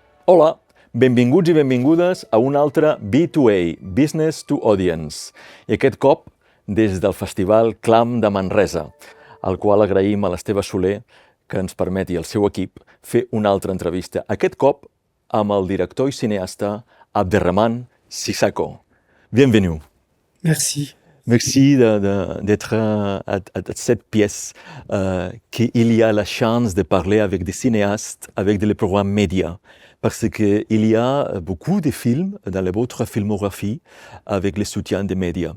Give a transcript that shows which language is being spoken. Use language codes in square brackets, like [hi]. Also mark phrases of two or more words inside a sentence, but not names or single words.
[ca] Hola, benvinguts i benvingudes a un altre B2A, [en] Business to Audience, [ca] i aquest cop des del Festival Clam de Manresa, al qual agraïm a l'Esteve Soler que ens permeti el seu equip fer una altra entrevista, aquest cop amb el director i cineasta Abderrahmane Sissako. [fr] Bienvenue. Merci. Merci d'être à cette pièce qu'il y a la chance de parler avec des cinéastes, avec des programmes médias. Parce qu'il y a beaucoup de films dans votre filmographie avec le soutien des médias.